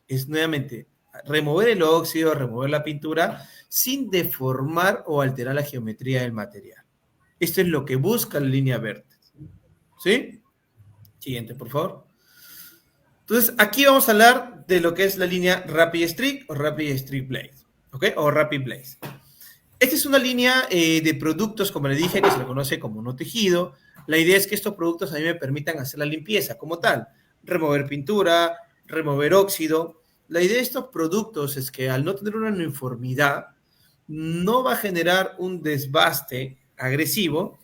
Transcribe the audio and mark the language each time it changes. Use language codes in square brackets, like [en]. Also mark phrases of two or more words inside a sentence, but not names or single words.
[es] Es nuevamente remover el óxido, remover la pintura sin deformar o alterar la geometría del material. Esto es lo que busca la línea Vertex. ¿Sí? Siguiente, por favor. Entonces, aquí vamos a hablar de lo que es la línea Rapid Strict o Rapid Strict Blaze, ¿ok? O Rapid Blaze. Esta es una línea de productos, como le dije, que se le conoce como no tejido. La idea es que estos productos a mí me permitan hacer la limpieza como tal, remover pintura, remover óxido. La idea de estos productos es que al no tener una uniformidad, no va a generar un desbaste agresivo.